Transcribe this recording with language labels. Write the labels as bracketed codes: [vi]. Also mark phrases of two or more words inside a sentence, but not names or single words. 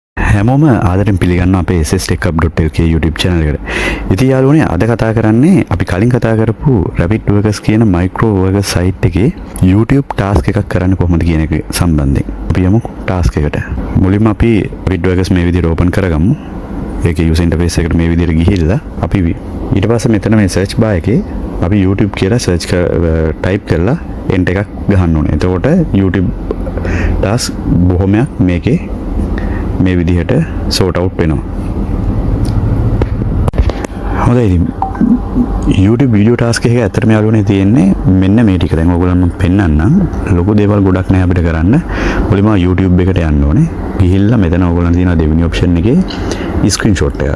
[si] හැමෝම ආදරෙන් පිළිගන්න අපේ sstechhub.lk [en] YouTube channel [si] එකට. ඉතින් යාළුවනේ අද කතා කරන්නේ අපි කලින් කතා කරපු Rapid Workers කියන [en] micro workers site [si] එකේ [en] YouTube task [si] එකක් කරන්න කොහොමද කියන එක සම්බන්ධයෙන්. අපි යමු task එකට. මුලින්ම අපි Rapid Workers මේ විදිහට open කරගමු. ඒකේ [en] user interface [si] එකට මේ විදිහට ගිහිල්ලා අපි ඊට පස්සේ මෙතන මේ [en] search bar [si] එකේ අපි YouTube කියලා [en] search type [si] කරලා enter එකක් ගහන්න ඕනේ. එතකොට [en] YouTube task [si] බොහොමයක් මේකේ මේ විදිහට [en] sort out [si] වෙනවා. හොඳයි ඉතින් [en] YouTube video task [si] එක ඇත්තටම යාළුවනේ තියෙන්නේ මෙන්න මේ ටික. දැන් ඔයගොල්ලන් මම පෙන්නන්නම්. ලොකු දේවල් ගොඩක් නෑ අපිට කරන්න. මුලින්ම YouTube එකට යන්න ඕනේ. ගිහිල්ලා මෙතන ඔයගොල්ලන් තියෙනවා දෙවෙනි option එකේ screenshot එක.